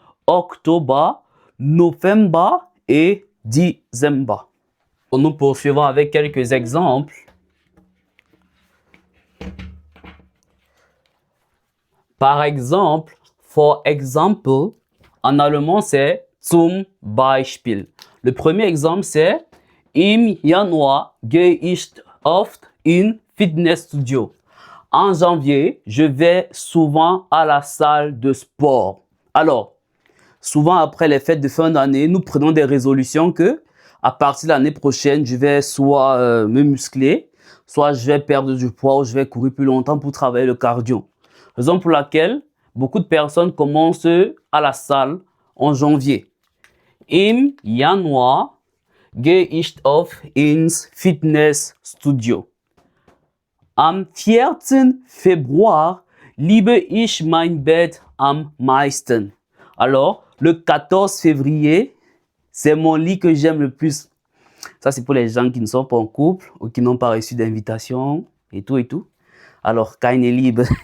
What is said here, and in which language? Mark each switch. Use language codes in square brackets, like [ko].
[fr] Octobre, novembre et décembre. Nous poursuivons avec quelques exemples. Par exemple, [en] for example, [fr] en allemand c'est [de] zum Beispiel. [fr] Le premier exemple c'est [de] im Januar gehe ich oft in Fitnessstudio. [fr] En janvier, je vais souvent à la salle de sport. Alors, souvent après les fêtes de fin d'année, nous prenons des résolutions que à partir de l'année prochaine, je vais soit me muscler, soit je vais perdre du poids ou je vais courir plus longtemps pour travailler le cardio. Raison pour laquelle beaucoup de personnes commencent à la salle en janvier. [de] Im Januar gehe ich oft ins Fitnessstudio. Am 14. Februar liebe ich mein Bett am meisten. [fr] Alors, le 14 février, c'est mon lit que j'aime le plus. Ça, c'est pour les gens qui ne sont pas en couple ou qui n'ont pas reçu d'invitation et tout et tout. Alors, [de] keine Liebe.